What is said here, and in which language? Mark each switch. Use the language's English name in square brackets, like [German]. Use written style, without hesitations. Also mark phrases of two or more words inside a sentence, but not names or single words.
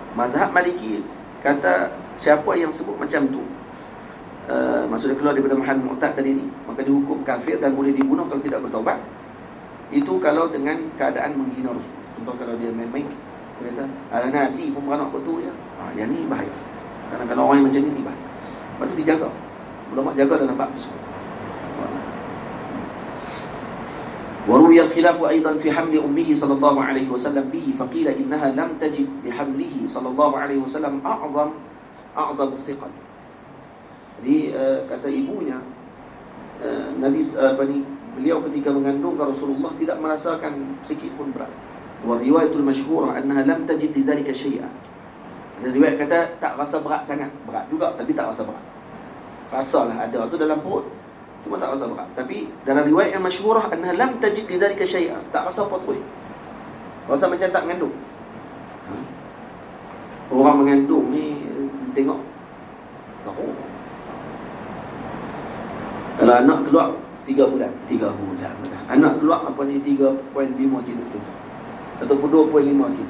[Malay] Mazhab Maliki kata siapa yang sebut macam tu, maksudnya keluar daripada [Arabic] محل معتاد [Malay] tadi ni, maka dihukum kafir dan boleh dibunuh kalau tidak bertaubat. Itu kalau dengan keadaan menghina Rasul. Contoh kalau dia main-main, dia kata Nabi pun beranak betul ya. Yang ni bahaya. Karena kalau orang yang macam ni bahaya. Lepas tu dijaga. Ulama jaga dalam bab tersebut. [Arabic] وروي الخلاف أيضا في حمل أمه صلى الله عليه وسلم به فقيل إنها لم تجد لحمله صلى الله عليه وسلم أعظم ثقل. [Malay] Jadi kata ibunya Nabi beliau ketika mengandungkan Rasulullah tidak merasakan sedikit pun berat. [Arabic] والرواية المشهورة أنها لم تجد لذلك شيئا. [Malay] Ada riwayat kata tak rasa berat sangat, berat juga tapi tak rasa berat. Rasalah ada tu dalam perut, cuma tak rasa berat. Tapi dalam riwayat yang [Arabic] المشهورة أنها لم تجد لذلك شيئا, [Malay] tak rasa apa tu. Rasa macam tak mengandung. Orang mengandung ni tengok tahu. Kalau anak keluar 3 bulan anak keluar apa ni 3.5 kilo tu ataupun 2.5 kilo.